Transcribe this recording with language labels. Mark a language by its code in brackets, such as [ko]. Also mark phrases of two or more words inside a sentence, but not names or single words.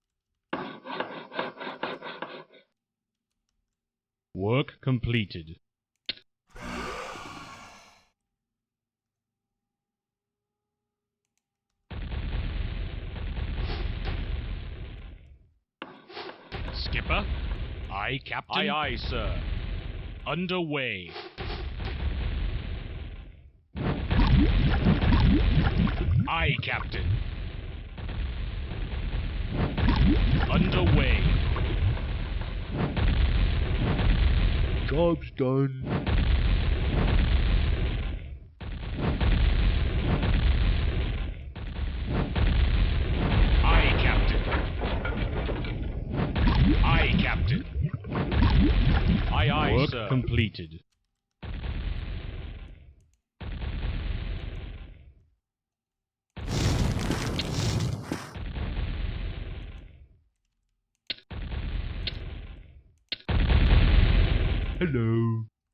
[en] Work completed. Skipper? Aye, Captain. Aye, aye, sir. Underway. Aye, Captain. Underway. Job's done. Aye, Captain. Aye, Captain. Aye, aye, Work sir. Completed. Hello.